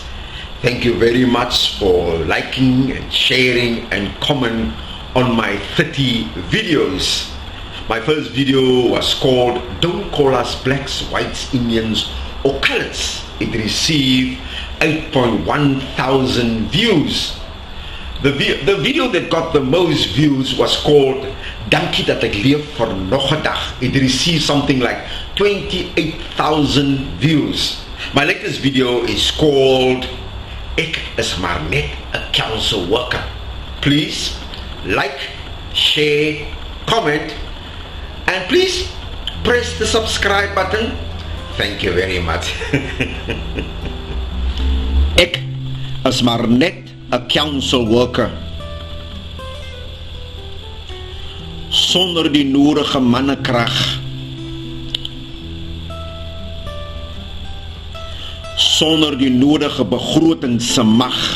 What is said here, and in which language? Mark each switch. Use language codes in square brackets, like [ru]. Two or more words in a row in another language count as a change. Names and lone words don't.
[en] Thank you very much for liking and sharing and comment on my 30 videos. My first video was called Don't Call Us Blacks, Whites, Indians or Coloreds. It received 8.1 thousand views. The video that got the most views was called Dankie dat ek leef vir nog 'n dag. It received something like 28,000 views. My latest video is called Ek is maar net 'n council worker. Please like, share, comment and please press the subscribe button. Thank you very much. [af] Ek is maar net 'n council worker. Sonder die nodige mannekrag, sonder die nodige begroting se mag,